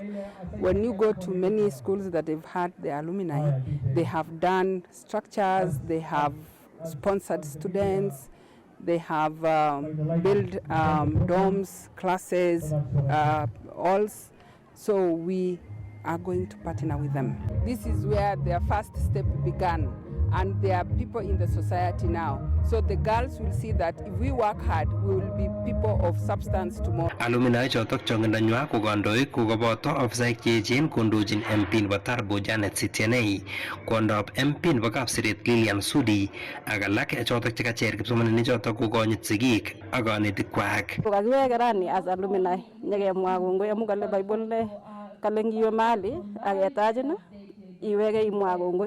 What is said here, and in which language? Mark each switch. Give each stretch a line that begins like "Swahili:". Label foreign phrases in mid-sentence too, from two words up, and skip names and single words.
English: When you go to many schools that have had the alumni, they have done structures, they have sponsored students, they have built dorms, classes, halls. So we are going to partner with them. This is where their first step began, and there are people in the society now. So the girls will see that if we work hard, we will be people of substance tomorrow.
Kalenjin: Alumni chotok chongindanywa ko kandoik ko koboto ofisaek che echen kondochin MP nebo Tarbo Janet Sitianei, kwondop MP nebo Kapsiret Lilian Sudi ak alak chotok chekacher kipsomaninik chotok kokonyit sigik ak kanetik kwak. Kokakiweke rani
English: as alumni
Kalenjin: nyekemwa kongoi amu kale Bible kale ngiwe mahali aketachin iweke imwa kongoi.